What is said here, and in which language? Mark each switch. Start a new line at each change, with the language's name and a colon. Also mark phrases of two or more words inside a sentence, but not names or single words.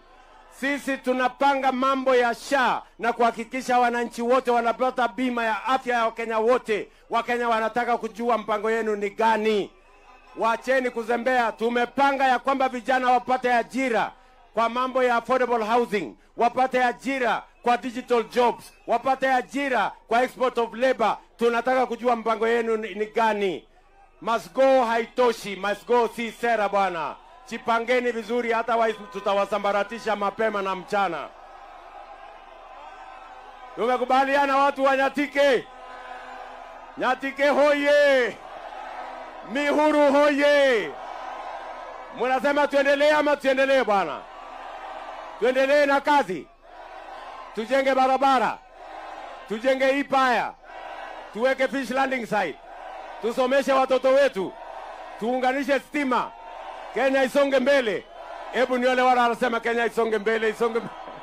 Swahili: Sisi tunapanga mambo ya SHA na kuhakikisha wananchi wote wanapata bima ya afya ya Wakenya wote. Wakenya wanataka kujua mpango yenu ni gani. Wacheni kuzembea. Tumepanga ya kwamba vijana wapate ajira kwa mambo ya
English: affordable housing,
Swahili: wapate ajira kwa
English: digital jobs,
Swahili: wapate ajira kwa
English: export of labor.
Swahili: Tunataka kujua mpango yenu ni gani. Masgo haitoshi, Masgo si sera bwana. Chipangeni vizuri, hata tutawasambaratisha mapema na mchana. Tumekubaliana watu wa Nyatike? Nyatike hoye! Mihuru hoye! Munasema tuendelee ama tuendelee bwana? Tuendelee na kazi. Tujenge barabara, tujenge ipaya, tuweke
English: fish landing site,
Swahili: tusomeshe watoto wetu, tuunganishe stima, Kenya isonge mbele. Hebu ni wale wala wanasema Kenya isonge mbele, isonge mbele.